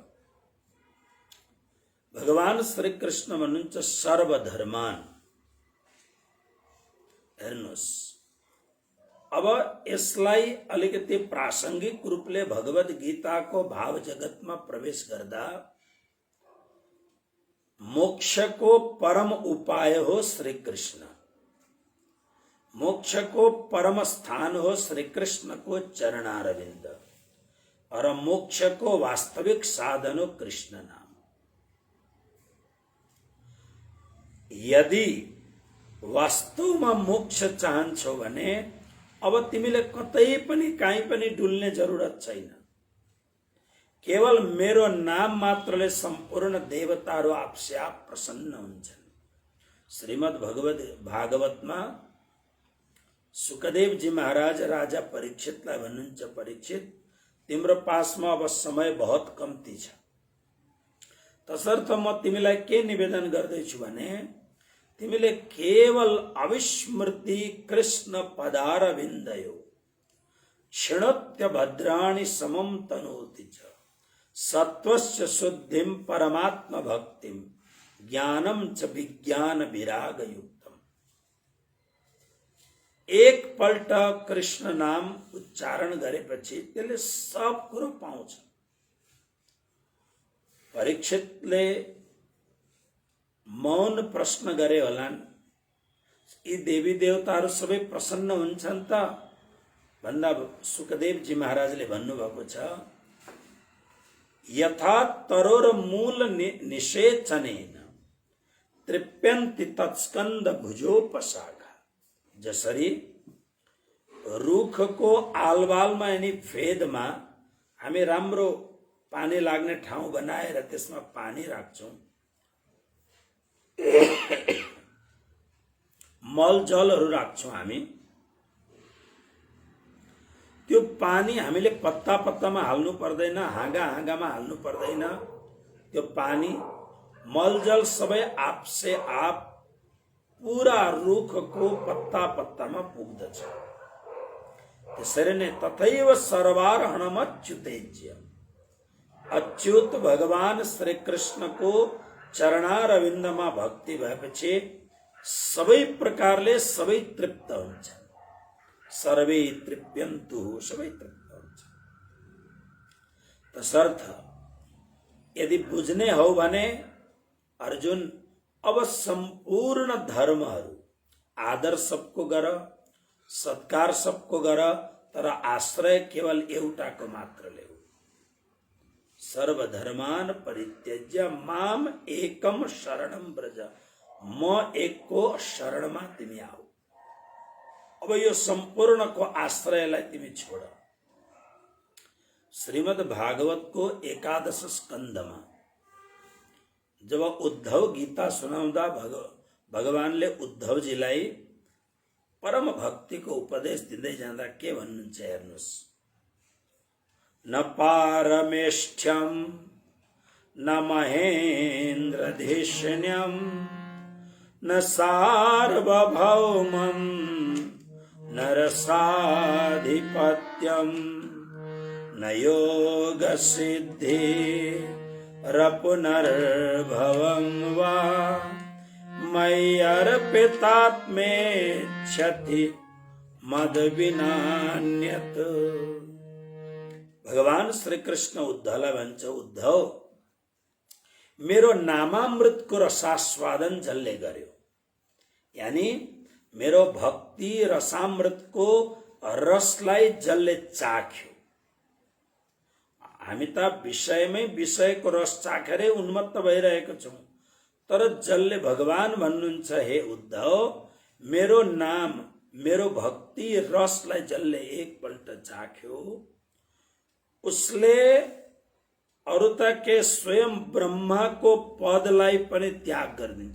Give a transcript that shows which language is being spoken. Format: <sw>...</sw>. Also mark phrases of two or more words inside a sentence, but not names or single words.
<ne>भगवान श्री कृष्ण भन्नुहुन्छ सर्वधर्मान. हेर्नुहोस्, अब यसलाई अलिकति प्रासंगिक रूपले भगवद गीताको भाव जगतमा प्रवेश गर्दा मोक्षको परम उपाय हो श्री कृष्ण, मोक्षको परम स्थान हो श्री कृष्ण को चरणारविंद और मोक्षको वास्तविक साधन हो कृष्ण नाम. यदि वास्तवमा मोक्ष चाहन्छौ भने अब तिमीले कतै पनि काहीँ पनि डुल्ने जरुरत छैन. केवल मेरो नाम मात्रले सम्पूर्ण देवताहरू</ne> <hi>आपसे आप</hi> <ne>प्रसन्न हुन्छन्. श्रीमद् भागवतमा सुखदेव जी महाराज राजा परीक्षितलाई भन्नुहुन्छ, परीक्षित तिम्रो पासमा अब समय बहुत कम्ती छ, तसर्थ म तिमीलाई के निवेदन गर्दैछु भने तिमीले केवल</ne> <sa>अविस्मृति कृष्ण पदार विन्दयो क्षणोत्य भद्राणि समम तनोति च सत्वस्य शुद्धिम परमात्म भक्तिम ज्ञानम च विज्ञान विराग युक्तम.</sa> <ne>एक पल्ट कृष्ण नाम उच्चारण गरेपछि त्यसले सब कुरो पाउँछ। परीक्षितले मौन प्रश्न गरे होलान्, यी देवी देवताहरू सबै प्रसन्न हुन्छन् त भन्दा सुखदेवजी महाराजले भन्नुभएको छ,</ne> <sa>यथा तरोर मूल निषेचनेन तृप्यन्ति तत्स्कन्द भुजोपशाखा।</sa> <ne>जसरी रुखको आलवालमा यानी फेदमा हामी राम्रो पानी लाग्ने ठाउँ बनाएर त्यसमा पानी राख्छौं, मल जलहरू राख्छौं हामी, त्यो पानी हामीले पत्ता पत्तामा हाल्नु पर्दैन, हाँगा हाँगामा हाल्नु पर्दैन। त्यो पानी मलजल सबै</ne> <hi>आपसे आप</hi> <ne>पूरा रुखको पत्ता पत्तामा पुग्दछ। त्यसरी नै</ne> <sa>तथैव सर्वार्हणम अच्युतेज्य।</sa> <ne>अच्युत भगवान श्री कृष्णको चरणारविन्दमा भक्ति भएपछि सबै प्रकारले सबै तृप्त हुन्छ।</ne> <sa>सर्वे तृप्यन्तु,</sa> <ne>सबै तृप्त हुन्छ। तसर्थ यदि बुझ्ने हो भने अर्जुन अब सम्पूर्ण धर्महरू आदर सबको गर, सत्कार सबको गर, तर आश्रय केवल एउटाको मात्र लेऊ।</ne> <sa>सर्वधर्मान परित्यज्य माम एकम शरणम व्रज।</sa> <ne>म एकको शरणमा तिमी आऊ। अब यो सम्पूर्णको आश्रयलाई तिमी छोड। श्रीमद् भागवतको 11 स्कन्धमा जब उद्धव गीता सुनाउँदा भगवानले उद्धवजीलाई परम भक्तिको उपदेश दिँदै जाँदा के भन्नुहुन्छ हेर्नुस्।</ne> <sa>न पारमेष्ठ्यम न महेन्द्रधीष्ण्यम न सार्वभौमम न रसाधिपत्यम न योग सिद्धि रपुनर्भवं वा मय्यर्पितात्मेच्छति मद विनान्यत।</sa> <ne>भगवान श्री कृष्ण उद्धवलाई भन्छ, उद्धव मेरो नामामृतको रसास्वादन जसले गर्यो, यानी मेरो भक्ति रसामृतको रसलाई जसले चाख्यो। हामी त विषयमै विषयको रस चाखेरै उन्मत्त भइरहेको छौं, तर जसले भगवान भन्नुहुन्छ, हे उद्धव मेरो नाम मेरो भक्ति रसलाई जसले एकपल्ट चाख्यो उसले अरु त के स्वयं ब्रह्माको पदलाई पनि त्याग गरिदिन्छ।</ne>